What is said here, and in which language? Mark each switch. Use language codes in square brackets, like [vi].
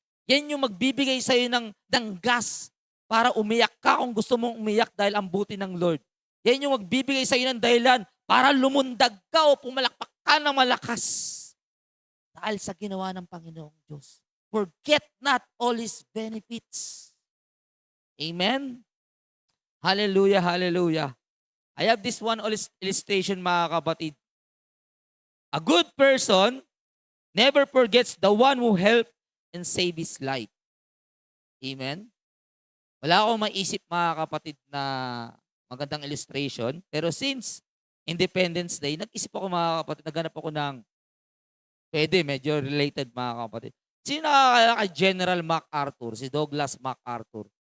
[tl] Yan yung magbibigay sa'yo ng gas para umiyak ka kung gusto mong umiyak dahil ang buti ng Lord. Yan yung magbibigay sa'yo ng dahilan para lumundag ka o pumalakpak ka ng malakas. dahil sa ginawa ng Panginoong Diyos. [en] Forget not all His benefits. Amen? Hallelujah, hallelujah. I have this one illustration [tl] mga kapatid. [en] A good person never forgets the one who helped and saved his life. Amen? [tl] Wala akong maisip mga kapatid na magandang illustration. Pero since Independence Day, nag-isip ako mga kapatid, naghanap ako ng pwede, medyo related mga kapatid. Sino nakakala kay General MacArthur, si Douglas MacArthur?